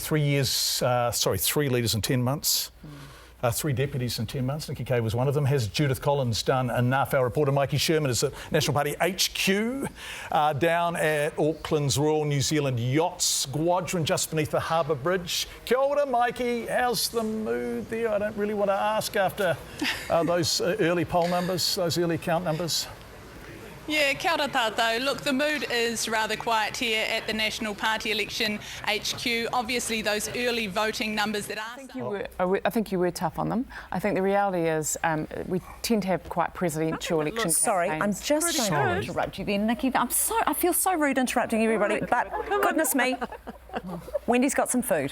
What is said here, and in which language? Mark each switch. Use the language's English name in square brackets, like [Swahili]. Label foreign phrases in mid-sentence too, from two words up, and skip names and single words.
[English] 3 leaders in 10 months. 3 deputies in 10 months. Nikki Kay was one of them. Has Judith Collins done enough? Our reporter Mikey Sherman is at National Party HQ down at Auckland's Royal New Zealand Yacht Squadron just beneath the Harbour Bridge. [Māori] Kia ora, [English] Mikey. How's the mood there? I don't really want to ask after those early poll numbers, those early count numbers. Yeah, [Māori] kia ora tātou. [English] Look, the mood is rather quiet here at the National Party Election HQ. Obviously, those early voting numbers that are... I think you were tough on them. I think the reality is we tend to have quite presidential election campaigns. Sorry, I'm just going to interrupt you there, Nikki. I feel so rude interrupting everybody, but goodness me, Wendy's got some food.